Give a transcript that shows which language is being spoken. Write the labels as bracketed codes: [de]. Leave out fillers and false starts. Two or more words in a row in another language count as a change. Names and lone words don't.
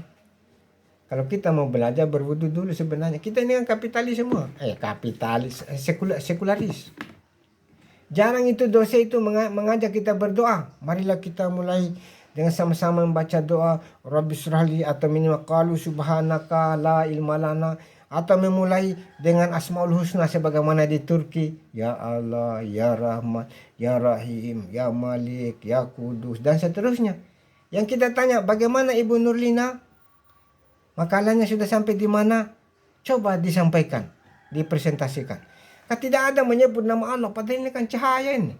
[id] Kalau kita mau belajar berwudu dulu sebenarnya. Kita ini kan kapitalis semua. Kapitalis, sekularis. Jarang itu dosen itu mengajak kita berdoa. Marilah kita mulai dengan sama-sama membaca doa [ar] رب اشرح لي [id] atau minimal [ar] قالوا سبحانك لا علم لنا, [id] atau memulai dengan Asmaul Husna sebagaimana di Turki, [ar] يا الله يا رحمن يا رحيم يا مالك يا قدوس [id] dan seterusnya. Yang kita tanya, bagaimana Ibu Nurlina? Makalahnya sudah sampai di mana? Coba disampaikan, dipresentasikan. Tidak ada menyebut nama Allah, padahal ini kan cahaya ini.